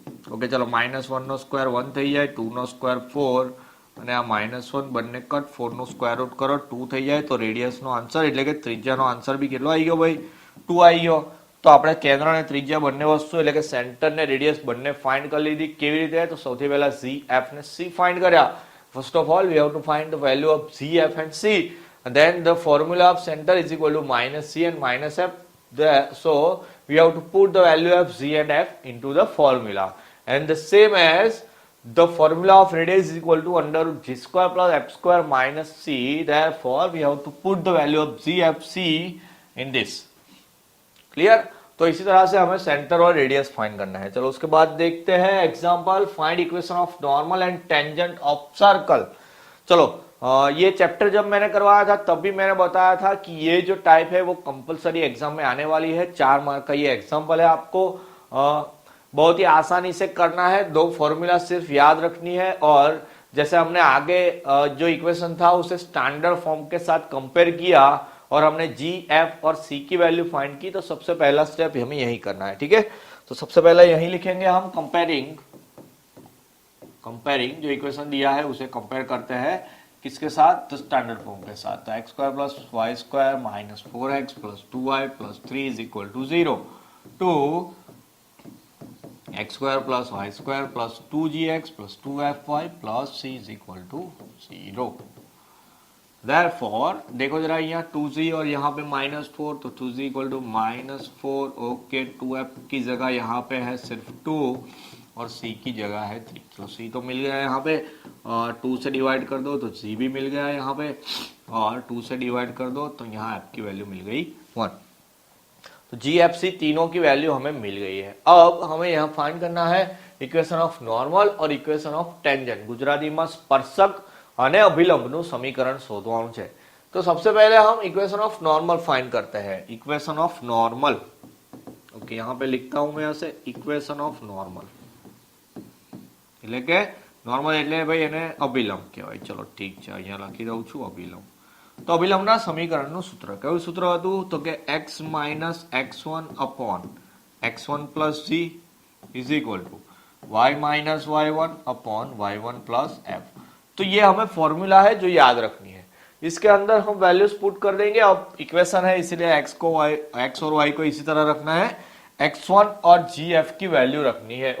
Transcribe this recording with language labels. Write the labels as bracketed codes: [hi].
[gu] Okay, ચલો -1² 1 થઈ જાય, 2² 4 અને આ -1 બંને કટ, 4 નું સ્ક્વેર રૂટ કરો 2 થઈ જાય. તો રેડિયસ નો આન્સર એટલે કે ત્રિજ્યાનો આન્સર બી કેટલો આવી ગયો ભાઈ, 2 આવી ગયો. તો આપણે કેન્દ્ર અને ત્રિજ્યા બંને વસ્તુ એટલે કે સેન્ટર ને રેડિયસ બંને ફાઇન્ડ કરી લીધી. કેવી રીતે? તો સૌથી પહેલા g, f ને c ફાઇન્ડ કર્યા. [en] First of all we have to find the value of g, f and c, and then the formula of center is equal to -c and -f. So we have to put the value of g and f into the formula, and the same as the formula of radius is equal to √g² + f² - c. Therefore we have to put the value of g, f, c in this. [hi] Clear? तो इसी तरह से हमें centre और radius find करना है. चलो उसके बाद देखते हैं example, find equation of normal and tangent of circle. चलो ये चैप्टर जब मैंने करवाया था तब भी मैंने बताया था कि ये जो टाइप है वो कंपलसरी एग्जाम में आने वाली है. 4 मार्क का ये एग्जाम्पल है. आपको बहुत ही आसानी से करना है. 2 फॉर्मूला सिर्फ याद रखनी है, और जैसे हमने आगे जो इक्वेशन था उसे स्टैंडर्ड फॉर्म के साथ कंपेयर किया और हमने जी, एफ और सी की वैल्यू फाइंड की. तो सबसे पहला स्टेप हमें यही करना है. ठीक है, तो सबसे पहला यही लिखेंगे हम, कंपेयरिंग जो इक्वेशन दिया है उसे कंपेयर करते हैं किसके साथ, तो स्टैंडर्ड फॉर्म के साथ. तो x² + y² - 4x + 2y + 3 = 0 to x² + y² + 2gx + 2fy + c = 0. Therefore देखो जरा यहाँ 2g और यहाँ पे -4, तो 2g = -4. ओके, 2f की जगह यहाँ पे है सिर्फ 2 और c की जगह है 3. तो c तो मिल गया यहाँ पे, 2 से डिवाइड कर दो तो g भी मिल गया यहाँ पे, और 2 से डिवाइड कर दो तो यहाँ f की वैल्यू मिल गई 1. तो g, f, c तीनों की वैल्यू हमें मिल गई है. अब हमें यहाँ फाइंड करना है इक्वेशन ऑफ नॉर्मल और इक्वेशन ऑफ टेंजेंट. [gu] ગુજરાતીમાં સ્પર્શક અને અભિલંબનું સમીકરણ શોધવાનું છે. [hi] તો सबसे पहले हम इक्वेशन ऑफ नॉर्मल फाइंड करते हैं. इक्वेशन ऑफ नॉर्मल, ओके, यहाँ पे लिखता हूं मैं ऐसे, इक्वेशन ऑफ नॉर्मल [gu] એટલે કે નોર્મલ એટલે ભાઈ એને અભિલંબ કહેવાય. ચલો ઠીક છે, અહીંયા લખી દઉં છું અભિલંબ. તો અભિલંબના સમીકરણનું સૂત્ર કયું સૂત્ર હતું, તો કે [en] x - x1 / x1 + g is equal to y - y1 / y1 + f. [hi] तो ये हमें फॉर्मूला है जो याद रखनी है. इसके अंदर हम वैल्यूज पुट कर देंगे. अब इक्वेशन है इसलिए x और y को इसी तरह रखना है. x1 और gf की वैल्यू रखनी है.